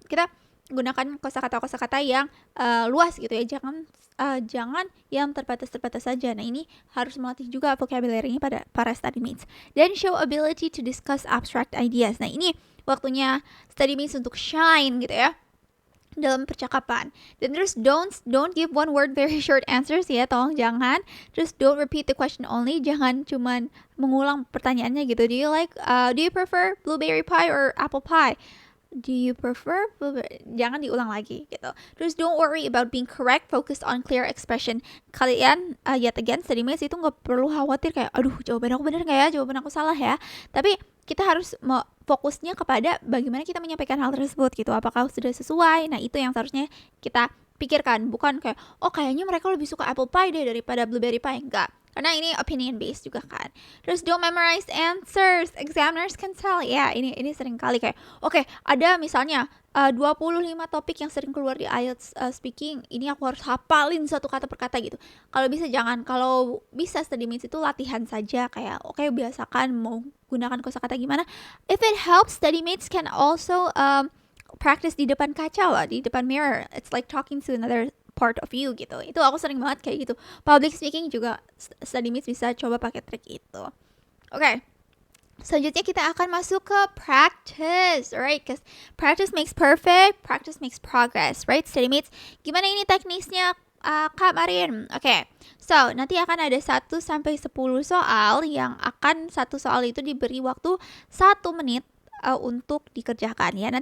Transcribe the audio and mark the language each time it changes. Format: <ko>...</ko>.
<id>Kita gunakan kosakata yang luas gitu ya, jangan yang terbatas saja. Nah, ini harus melatih juga vocabulary-nya pada para study mates. Dan</id> <en>show ability to discuss abstract ideas.</en> <id>Nah, ini waktunya study mates untuk shine gitu ya dalam percakapan.</id> <en>Dan terus don't give one word very short answers</en> <id>ya, tolong jangan. Terus</id> <en>don't repeat the question only,</en> <id>jangan cuman mengulang pertanyaannya gitu.</id> <en>Do you prefer blueberry pie or apple pie? Do you prefer blueberry?</en> <id>Jangan diulang lagi gitu. Terus</id> <en>don't worry about being correct, focus on clear expression.</en> <id>Kalian</id> <en>yet again</en> <id>study mates itu nggak perlu khawatir kayak aduh jawaban aku benar nggak ya, jawaban aku salah ya. Tapi kita harus fokusnya kepada bagaimana kita menyampaikan hal tersebut gitu. Apakah sudah sesuai? Nah, itu yang seharusnya kita pikirkan, bukan kayak oh kayaknya mereka lebih suka apple pie deh daripada blueberry pie. Enggak, karena ini</id> <en>opinion based</en> <id>juga kan.</id> <en>Terus don't memorize answers, examiners can tell.</en> <id>Ya, ini sering kali kayak oke, ada misalnya 25 topik yang sering keluar di IELTS speaking, ini aku harus hafalin satu kata per kata gitu. Kalau bisa jangan, kalau bisa study mates itu latihan saja kayak oke, biasakan mau gunakan kosakata gimana.</id> <en>If it helps, study mates can also practice</en> <id>di depan kaca lah, di depan</id> <en>mirror. It's like talking to another part of you gitu.</en> <id>Itu aku sering banget kayak gitu. Public speaking juga study mates bisa coba pakai trik itu. Oke. Selanjutnya kita akan masuk ke practice, alright?</id> <en>Because practice makes perfect, practice makes progress, right?</en> <id>Study mates, gimana ini teknisnya Kak Marin? Oke. So, nanti akan ada 1 sampai 10 soal yang akan satu soal itu diberi waktu 1 menit untuk dikerjakan ya.</id>